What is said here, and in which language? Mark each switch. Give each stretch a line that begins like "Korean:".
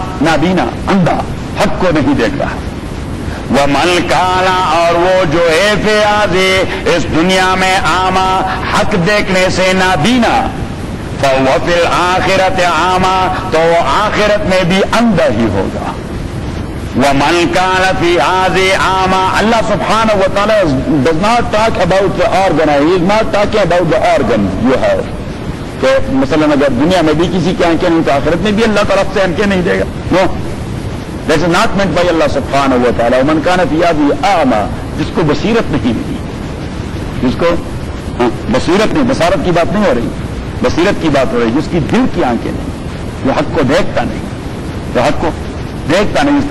Urdu: نابینا, اندھا, حق کو نہیں دیکھ رہا.
Arabic: ومن کانا,
Urdu: اور وہ جو ہے فی ھذہ اس دنیا میں اعمی, حق دیکھنے سے نابینا,
Arabic: فهو فی الآخرۃ اعمی,
Urdu: تو وہ آخرت میں بھی اندھا ہی ہوگا.
Arabic: ومن کان فی ھذہ اعمی,
English: اللہ سبحانہ و تعالی does not talk about the organ, he is not talking about the organ you have.
Urdu: کہ مثلا اگر دنیا میں بھی کسی کی آنکھیں نہیں تو آخرت میں بھی اللہ طرف سے آنکھیں نہیں دے گا.
English: No, that is not meant by Allah سبحانہ و تعالی.
Arabic: ومن کان فی ھذہ اعمی,
Urdu: جس کو بصیرت نہیں ملی, جس کو بصیرت نہیں, بصارت کی بات نہیں ہو رہی, بصیرت کی بات ہو رہی, جس کی دل کی آنکھیں نہیں, جو حق کو دیکھتا نہیں, جو حق کو دیکھتا نہیں.